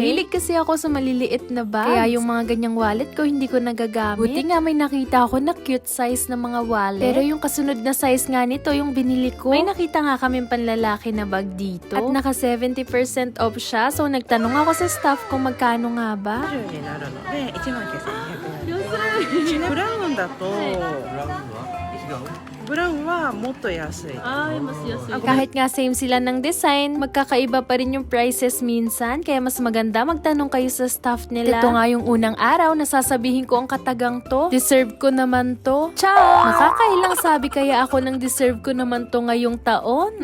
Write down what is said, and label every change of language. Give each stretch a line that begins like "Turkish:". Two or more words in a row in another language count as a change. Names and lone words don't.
Filipino: Hilig kasi ako sa maliliit na bags. Kaya yung mga ganyang wallet ko hindi ko nagagamit. Buti nga may nakita ako na cute size na mga wallet. Pero yung kasunod na size nga nito, yung binili ko. May nakita nga kami panlalaki na bag dito. At naka 70% off siya. So nagtanong ako sa staff kung magkano nga ba.
Japanese: になるので19,200円。ブラウンだとブラウンはもっと安い。
Filipino: Kahit nga same sila ng design, magkakaiba pa rin yung prices minsan. Kaya mas maganda magtanong kayo sa staff nila. Ito nga yung unang araw na sasabihin ko ang katagang to. Deserve ko naman to. Ciao! Nakakailang sabi kaya ako ng deserve ko naman to ngayong taon.